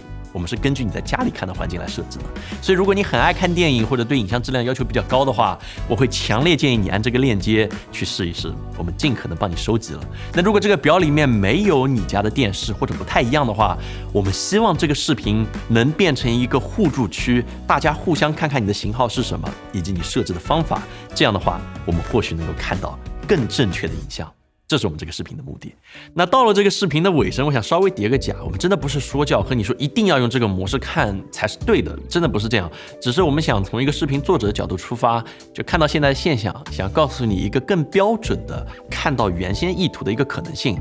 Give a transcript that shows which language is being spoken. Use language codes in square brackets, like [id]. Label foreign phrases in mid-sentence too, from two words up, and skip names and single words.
[zh] 我們是根據你在家裡看的環境來設置的，所以如果你很愛看電影或者對影像質量要求比較高的話，我會強烈建議你按這個鏈接去試一試，我們盡可能幫你收集了。那如果這個表裡面沒有你家的電視或者不太一樣的話，我們希望這個視頻能變成一個互助區，大家互相看看你的型號是什麼，以及你設置的方法，這樣的話我們或許能夠看到更正確的影像。這是我們這個視頻的目的。那到了這個視頻的尾聲，我想稍微疊個假，我們真的不是說教和你說一定要用這個模式看才是對的，真的不是這樣。只是我們想從一個視頻作者的角度出發，就看到現在的現象，想告訴你一個更標準的看到原先意圖的一個可能性。